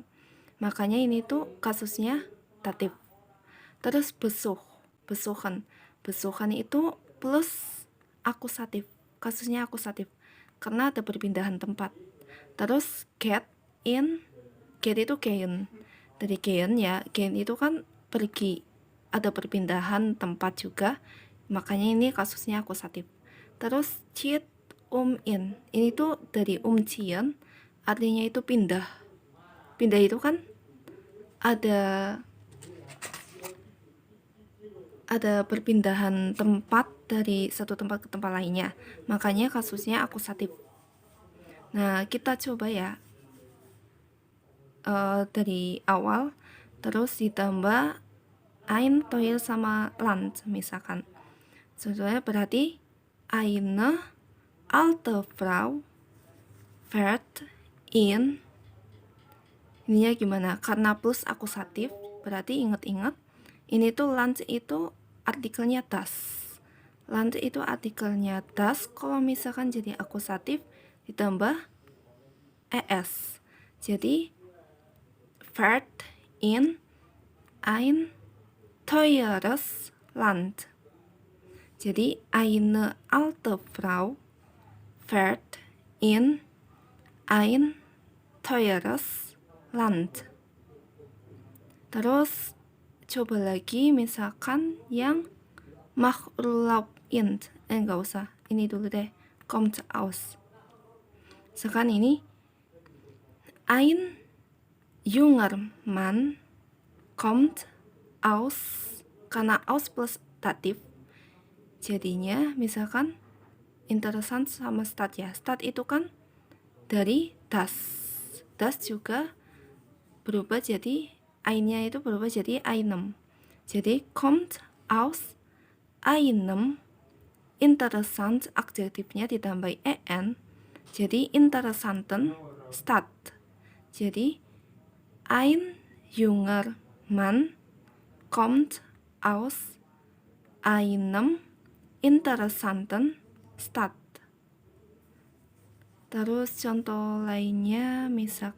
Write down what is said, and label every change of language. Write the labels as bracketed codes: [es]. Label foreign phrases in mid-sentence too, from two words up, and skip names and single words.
[id] Makanya ini tuh kasusnya datif. Terus besuchen itu plus akusatif, kasusnya akusatif karena ada perpindahan tempat. Terus get itu gehen, dari gehen ya, gehen itu kan pergi, ada perpindahan tempat juga, makanya ini kasusnya akusatif. Terus [de] zieht in, [id] ini tuh dari umziehen, artinya itu pindah itu kan ada perpindahan tempat dari satu tempat ke tempat lainnya, makanya kasusnya akusatif. Nah, kita coba ya dari awal, terus ditambah [de] ein toil [id] sama land misalkan. Sebenarnya berarti [de] eine alte Frau fährt in, [id] ininya gimana? Karena plus akusatif, berarti ingat-ingat ini tuh land itu artikelnya das. Land itu artikelnya das. Kalau misalkan jadi akusatif ditambah es, jadi [de] fährt in ein teures Land. Jadi eine alte Frau fährt in ein teures Land. [id] Terus coba lagi misalkan yang [de] mach Urlaub in, [id] enggak usah, ini dulu deh, [de] kommt aus. [id] Sekarang ini [de] ein junger Mann kommt aus, [id] karena aus plus datif jadinya misalkan interessant sama stat ya. Stat itu kan dari das juga berubah jadi ainnya itu berubah jadi einem, jadi [de] kommt aus einem interessant, [id] adjektifnya ditambah en jadi [de] interessanten Stadt. Jadi ein junger Mann kommt aus einem interessanten Stadt. [id] Terus contoh lainnya misalkan